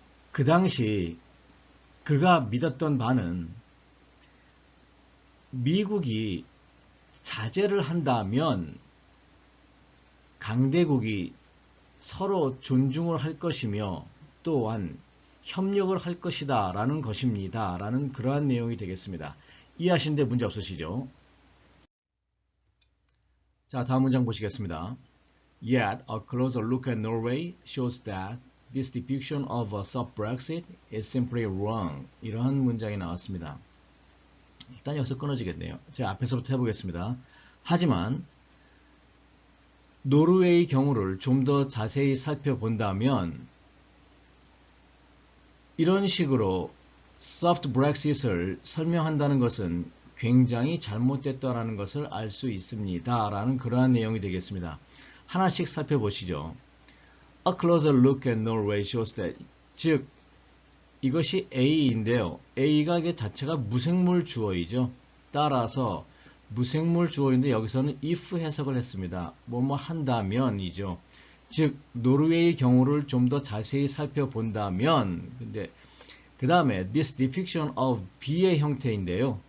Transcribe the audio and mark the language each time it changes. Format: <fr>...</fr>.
<ko>그 당시 그가 믿었던 바는 미국이 자제를 한다면 강대국이 서로 존중을 할 것이며 또한 협력을 할 것이다 라는 것입니다. 라는 그러한 내용이 되겠습니다. 이해하시는데 문제 없으시죠? 자, 다음 문장 보시겠습니다.</ko> <en>Yet a closer look at Norway shows that this depiction of a soft Brexit is simply wrong.</en> <ko>이러한 문장이 나왔습니다. 일단 여기서 끊어지겠네요. 제가 앞에서부터 해보겠습니다. 하지만 노르웨이 경우를 좀 더 자세히 살펴본다면 이런 식으로 soft Brexit을 설명한다는 것은 굉장히 잘못됐다라는 것을 알 수 있습니다. 라는 그러한 내용이 되겠습니다. 하나씩 살펴보시죠.</ko> <en>A closer look at Norway shows that</en> <ko>즉 이것이 A인데요. A가 이게 자체가 무생물 주어이죠. 따라서 무생물 주어인데 여기서는 if 해석을 했습니다. 뭐뭐 한다면이죠. 즉 노르웨이의 경우를 좀 더 자세히 살펴본다면, 근데 그 다음에</ko> <en>this depiction of be</en> <ko>의 형태인데요.</ko>